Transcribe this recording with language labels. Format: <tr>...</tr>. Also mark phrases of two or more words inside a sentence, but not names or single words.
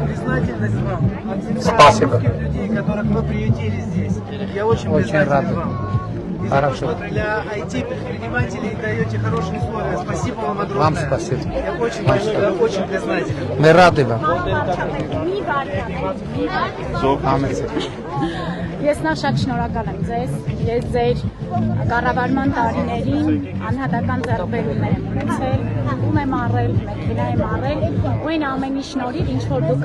<ru>признательность вам от всех Спасибо. людей, которых вы приютили здесь. Я очень признателен вам. Хорошо. Для IT-предпринимателей даете хорошие условия. Спасибо вам огромное. Вам спасибо. Я очень признателен. Мы рады вам.</ru> <hy>Ես նա շատ շնորհակալ եմ ձեզ, ես ձեր կառավարման տարիներին անհատական ձեռքբերումներ եմ ունեցել, ում եմ առել, մեքենա եմ առել, ու այն ամենի շնորհիվ ինչ որ դուք</hy>